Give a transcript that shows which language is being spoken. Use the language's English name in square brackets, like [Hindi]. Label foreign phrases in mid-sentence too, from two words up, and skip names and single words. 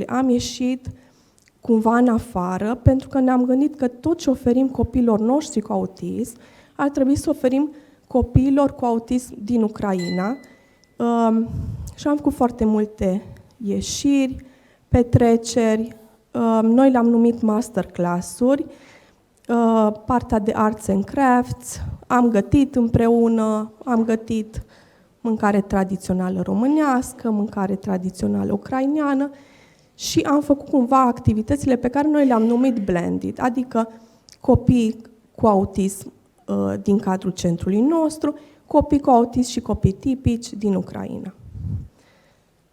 [Romanian] Am ieșit cumva în afară, pentru că ne-am gândit că tot ce oferim copiilor noștri cu autism, ar trebui să oferim copiilor cu autism din Ucraina. Și am făcut foarte multe ieșiri, petreceri, noi le-am numit masterclass-uri, partea de [English] arts and crafts, [Romanian] am gătit împreună, am gătit mâncare tradițională românească, mâncare tradițională ucraineană și am făcut cumva activitățile pe care noi le-am numit blended, adică copii cu autism din cadrul centrului nostru, copii cu autism și copii tipici din Ucraina.